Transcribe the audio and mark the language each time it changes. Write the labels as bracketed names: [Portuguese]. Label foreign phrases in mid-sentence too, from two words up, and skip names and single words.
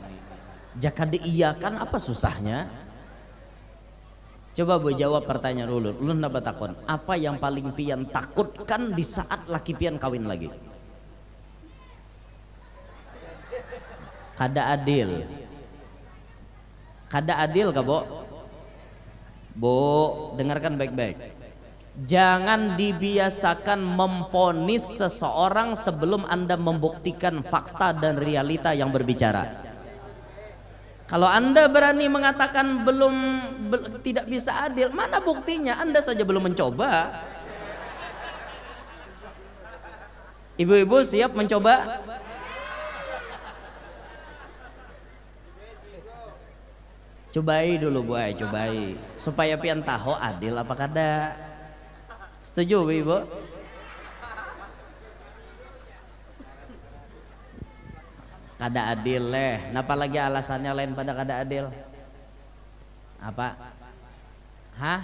[Banjar] Jaka diiyakan apa susahnya? Coba bu jawab pertanyaan ulun. Ulun dapat takon. Apa yang paling pian takutkan di saat laki pian kawin lagi? Kada adil. Kada adil kah bu? Bu dengarkan baik-baik. [Indonesian] Jangan dibiasakan memponis seseorang sebelum anda membuktikan fakta dan realita yang berbicara. Kalau anda berani mengatakan tidak bisa adil, mana buktinya? Anda saja belum mencoba. Ibu-ibu siap mencoba? [Banjar] Cobai dulu bu, cobai supaya pian tahu adil apa kada. Setuju ibu? Kada adil leh. Napa lagi alasannya lain pada kada adil? Apa? Hah?